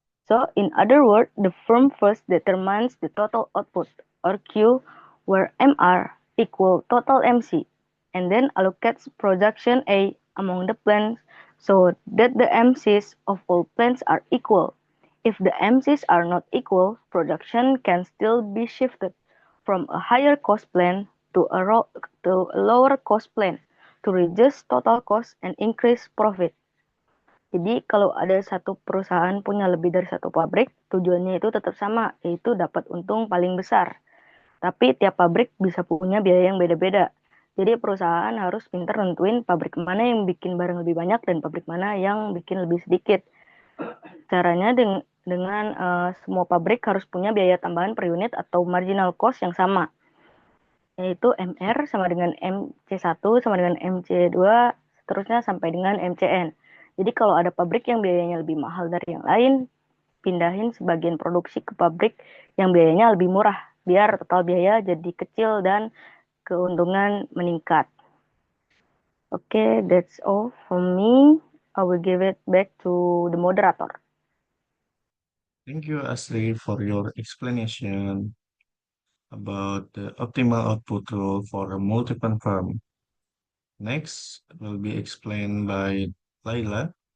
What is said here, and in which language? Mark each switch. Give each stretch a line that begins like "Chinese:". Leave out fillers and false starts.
English: So, in other words, the firm first determines the total output, or Q, where MR equal total MC, and then allocates production A among the plants so that the MCs of all plants are equal. If the MCs are not equal, production can still be shifted from a higher cost plant to a lower cost plant to reduce total cost and increase profit.
Indonesian: Jadi kalau ada satu perusahaan punya lebih dari satu pabrik, tujuannya itu tetap sama, yaitu dapat untung paling besar. Tapi tiap pabrik bisa punya biaya yang beda-beda. Jadi perusahaan harus pintar nentuin pabrik mana yang bikin barang lebih banyak dan pabrik mana yang bikin lebih sedikit. Caranya dengan semua pabrik harus punya biaya tambahan per unit atau marginal cost yang sama. Yaitu MR sama dengan MC1 sama dengan MC2, seterusnya sampai dengan MCN. Jadi kalau ada pabrik yang biayanya lebih mahal dari yang lain, pindahin sebagian produksi ke pabrik yang biayanya lebih murah, biar total biaya jadi kecil dan keuntungan meningkat.
English: Okay, that's all from me. I will give it back to the moderator. Thank you, Astrid, for your explanation about the optimal output rule for a multi-plan firm. Next will be explained by Laila.